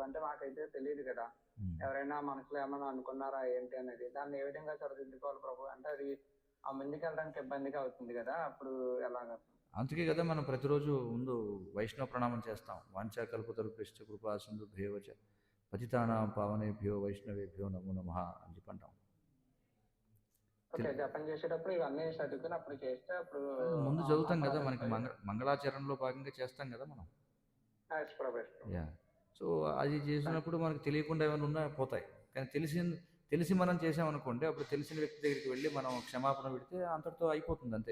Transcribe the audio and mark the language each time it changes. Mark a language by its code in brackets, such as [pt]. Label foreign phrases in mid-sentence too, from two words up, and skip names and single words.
[te] అంటే మాకైతే తెలియదు కదా, ఎవరైనా మనసులో ఏమైనా అనుకున్నారా ఏంటి అనేది, దాన్ని ఏ విధంగా సరిదిద్దుకోవాలి ప్రభు? అంటే అది ఆ ముందుకెళ్ళడానికి ఇబ్బందిగా అవుతుంది కదా, అప్పుడు ఎలాగ? అందుకే కదా మనం ప్రతిరోజు ముందు వైష్ణవ ప్రణామం చేస్తాం. [sa] వాంఛా కల్పతరుభ్యశ్చ కృపా సింధుభ్యేవచ పతితానాం పావనేభ్యో వైష్ణవేభ్యో నమో నమః [te] అని చెప్పి అంటాం. జపం చేసేటప్పుడు ఇవన్నీ చదువుకుని అప్పుడు చేస్తే అప్పుడు ముందు చదువుతాం కదా, మనకి మంగళాచరణలో భాగంగా చేస్తాం కదా మనం. సో అది చేసినప్పుడు మనకు తెలియకుండా ఏమైనా ఉన్నా పోతాయి. కానీ తెలిసి మనం చేసామనుకోండి, అప్పుడు తెలిసిన వ్యక్తి దగ్గరికి వెళ్ళి మనం క్షమాపణ పెడితే అంతటితో అయిపోతుంది, అంతే.